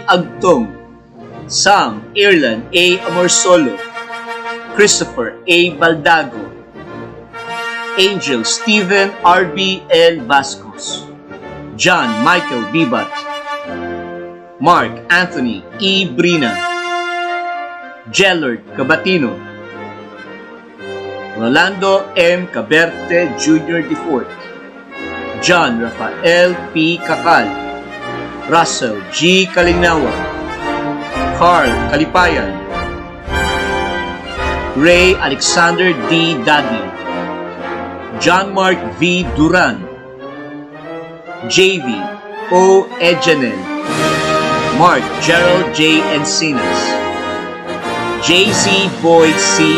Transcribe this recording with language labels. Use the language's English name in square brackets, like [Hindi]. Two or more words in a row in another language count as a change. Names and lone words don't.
[English] Agtong, Sam Irlan A. Amorsolo, Christopher A. Baldago, Angel Stephen R.B. L. Vascos, John Michael Bibat, Mark Anthony E. Brina, Jellard Cabatino, Rolando M. Caberte Jr. IV, John Rafael P. Kakal, Russell G. Kalinawa, Carl Kalipayan, Ray Alexander D. Dadi, John Mark V. Duran, JV O. Ejanel, Mark Gerald J. Encinas, JZ Boy C.